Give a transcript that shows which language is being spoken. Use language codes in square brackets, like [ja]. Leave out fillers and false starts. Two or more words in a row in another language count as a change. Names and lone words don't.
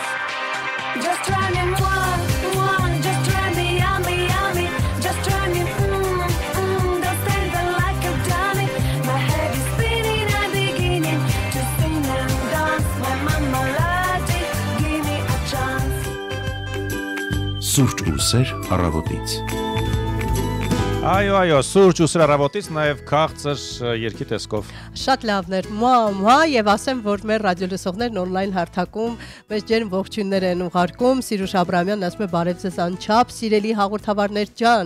[en] Just try me one, just try me yummy, yummy. Just try me, don't stand there like a dummy. My head is spinning, I'm beginning to sing and dance. My mama lady, give me a chance. [hy] Սուրճ ու սեր առավոտից։ Այո, սուրճ ու սեր առավոտից նաև քաղցր երկի տեսքով։ Շատ լավներ, եւ ասեմ, որ մեր ռադիոլսողներն on-line հարթակում մեծ ջերմ ողջույններ են ուղարկում։ Սիրուշ Աբրամյանն ասում է բարև ձեզ անչափ, սիրելի հաղորդավարներ ջան։